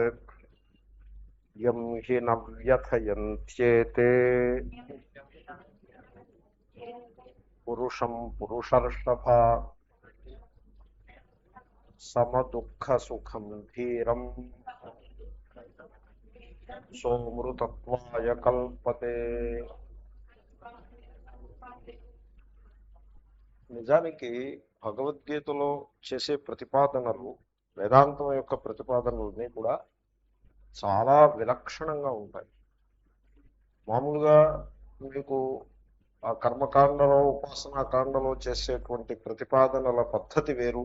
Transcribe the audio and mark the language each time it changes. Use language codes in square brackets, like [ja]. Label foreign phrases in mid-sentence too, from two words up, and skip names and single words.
[sa] यं हि न व्यथयन्त्येते पुरुषं पुरुषर्षभा समदुःखसुखं धीरं सोऽमृतत्वाय कल्पते। [te] నిజానికి భగవద్గీతలో చేసే ప్రతిపాదనలు వేదాంతం యొక్క ప్రతిపాదనలన్నీ కూడా చాలా విలక్షణంగా ఉంటాయి. మామూలుగా మీకు ఆ కర్మకాండలో ఉపాసనాకాండలో చేసేటువంటి ప్రతిపాదనల పద్ధతి వేరు.